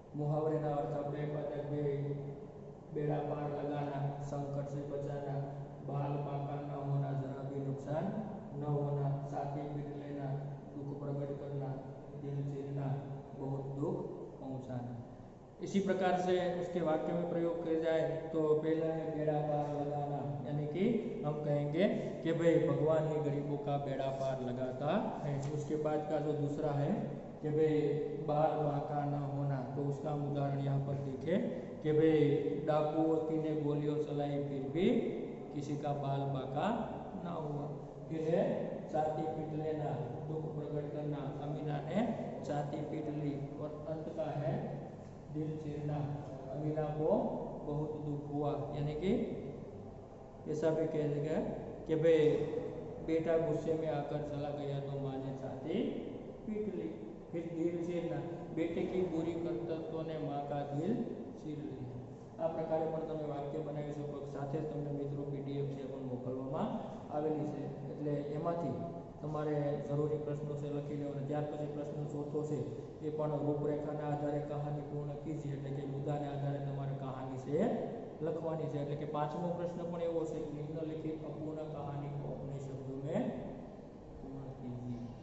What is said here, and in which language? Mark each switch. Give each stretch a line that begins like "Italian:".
Gujarati: મુહાવરેના અર્થ આપણે આપ્યા હતા કે બેડા પાર લગાના, સંकट
Hindi: से बचाना, बाल बाका न होना, जरा भी नुकसान न होना, साथी पीट लेना, दुख प्रकट करना, दिल चीरना, बहुत दुख पहुंचाना. इसी प्रकार से उसके वाक्य में प्रयोग किया जाए तो पहला है बेड़ा पार लगाना, यानी कि हम कहेंगे कि भाई भगवान ही गरीबों का बेड़ा पार लगाता है. उसके बाद का जो दूसरा है कि भाई बाल बाका न होना, तो उसका हम उदाहरण यहाँ पर देखें कि भाई डाकुओं ने गोलियों चलाई फिर भी किसी का बाल बाका ना हुआ. फिर है छाती पीट लेना, दुख प्रकट करना, अमीना ने छाती पीट ली. और अंत का है दिल चीरना, अमीना को बहुत दुख हुआ. यानी कि ऐसा भी कह देगा कि भाई बेटा गुस्से में आकर चला गया तो माँ ने छाती पीट ली. फिर दिल चीरना, बेटे की बुरी करतूतों ने माँ का दिल चीर लिया.
Gujarati: આ પ્રકારે પણ તમે વાક્ય બનાવી શકો. સાથે જ તમને મિત્રો પીડીએફ છે પણ મોકલવામાં આવેલી છે, એટલે એમાંથી તમારે જરૂરી પ્રશ્નો છે લખી લેવાના. ત્યાર પછી પ્રશ્ન ચોથો છે એ પણ રૂપરેખાના આધારે કહાની પૂર્ણ કીજીએ, એટલે કે મુદ્દાના આધારે તમારે કહાની છે લખવાની છે. એટલે કે પાંચમો પ્રશ્ન પણ એવો છે કે નિમ્નલિખિત અપૂર્ણ કહાની
Hindi: को अपने शब्दों में पूर्ण कीजिए.